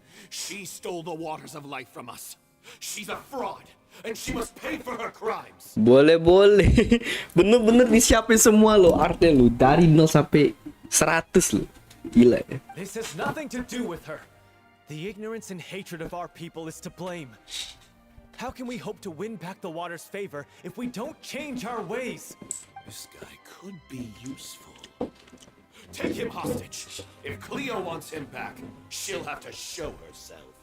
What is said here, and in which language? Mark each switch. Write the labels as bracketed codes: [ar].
[en] She stole the waters of life from us. She's a fraud, and she must pay for her crimes. [id] Boleh. Bener-bener disiapin semua lo artnya lo dari 0 sampai 100 lo. Gila ya. [en] This has nothing to do with her. The ignorance and hatred of our people is to blame. How can we hope to win back the water's favor if we don't change our ways? This guy could be useful. Take him hostage. If Cleo wants him back, she'll have to show herself.